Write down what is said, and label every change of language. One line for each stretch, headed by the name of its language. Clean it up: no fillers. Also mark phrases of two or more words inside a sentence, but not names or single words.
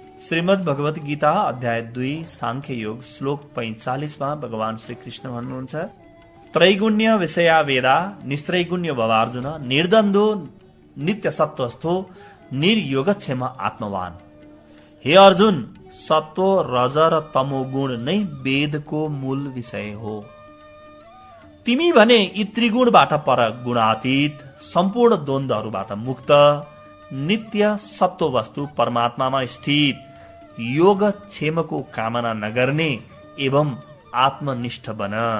Nepali: श्रीमद् भगवत गीता अध्याय 2 सांख्य योग श्लोक 45 मा भगवान श्री कृष्ण भन्नुहुन्छ,
Sanskrit: त्रैगुण्य विषया वेदा निस्त्रैगुण्य भवार्जुन निर्द्वन्द्वो नित्य सत्वस्थो निर्योगक्षेम आत्मवान।
Nepali: हे अर्जुन, सत्व रज र तमो गुण नै वेदको मूल विषय हो। तिमी भने यी त्रिगुणबाट पर गुणातीत सम्पूर्ण द्वन्द्वहरूबाट मुक्त नित्य सत्व वस्तु परमात्मामा स्थित योगक्षेमको कामना नगर्ने एवं आत्मनिष्ठ बन।